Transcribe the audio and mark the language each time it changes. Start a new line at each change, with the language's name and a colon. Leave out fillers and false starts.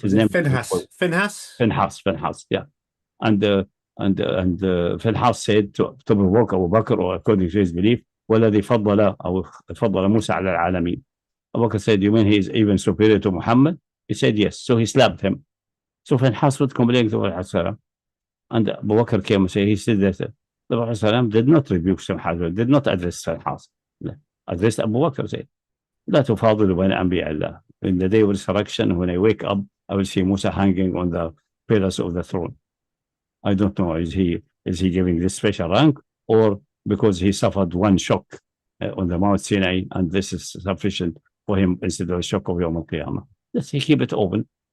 English: His name Finhas, yeah. And Finhas said to provoke Abu Bakr, or according to his belief,
Arabic: والذي فضل موسى على العالمين.
English: Abu Bakr said, you mean he is even superior to Muhammad? He said yes. So he slapped him. So Finhas would complain to Prophet, and Abu Bakr came and said, he said that the Prophet did not rebuke Finhas, did not address Finhas. Addressed Abu Bakr, said,
Arabic: لا تفاضل بين أنبياء الله.
English: In the day of resurrection, when I wake up, I will see Musa hanging on the pillars of the throne. I don't know, is he giving this special rank, or because he suffered one shock on the Mount Sinai, and this is sufficient for him instead of a shock of Yom Al-Qiyamah. Let's keep it open.